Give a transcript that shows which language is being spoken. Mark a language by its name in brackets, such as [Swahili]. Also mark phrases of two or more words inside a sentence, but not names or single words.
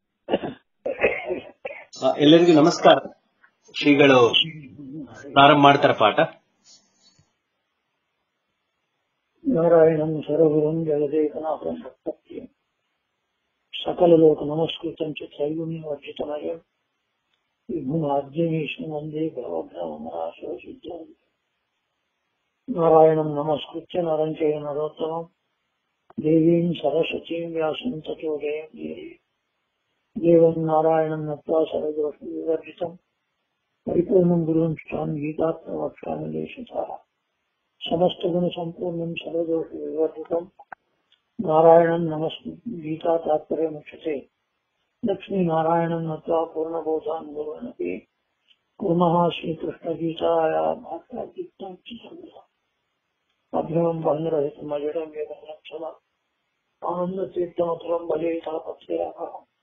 [Kannada] ಎಲ್ಲರಿಗೂ ನಮಸ್ಕಾರ. ಶ್ರೀಗಳು ಪ್ರಾರಂಭ ಮಾಡ್ತಾರ ಪಾಠ. [Sanskrit] ನಾರಾಯಣಂ ಸರ್ವಗುರುಂ ಜಗದೇಕನಾಥಂ ಭಕ್ತಪ್ರಿಯಂ ಸಕಲ ಲೋಕ ನಮಸ್ಕೃತಂ ಚ ತ್ರೈಗುಣ್ಯವರ್ಜಿತಮಯಂ ವಿಭುಮಾದ್ಯಮೀಶಂ ವಂದೇ ಭವಭ್ರಮರಾಶೋ ಸಿದ್ಧಂ. ನಾರಾಯಣಂ ನಮಸ್ಕೃತ್ಯ ನರಂ ಚೈವ ನರೋತ್ತಮಂ ದೇವೀಂ ಸರಸ್ವತೀಂ ವ್ಯಾಸಂ ತತೋ ಜಯಮುದೀರಯೇ. ದೇವಂ ನಾರಾಯಣಂ ನತ್ವಾ ಸರ್ವದೋಷವಿವರ್ಜಿತಂ ಪರಿಪೂರ್ಣಂ ಗುರುಂ ಸ್ವಾಮಿ ಗೀತಾರ್ಥವಕ್ಷ್ಯಾಮಿ ದೇಶತಃ समस्त गुण संपूर्ण सर्वदोष विवर्जितम नारायणं नमस्ते. गीता तात्पर्य मुख्यते लक्ष्मी नारायण नत्वा पूर्ण बोधान गुरुवनपि कुर्मः श्रीकृष्ण गीताया अभ्रमं बन्धरहितं अजडं वेदनक्षम आनंद तीर्थमतुलं भजे तापत्रयाः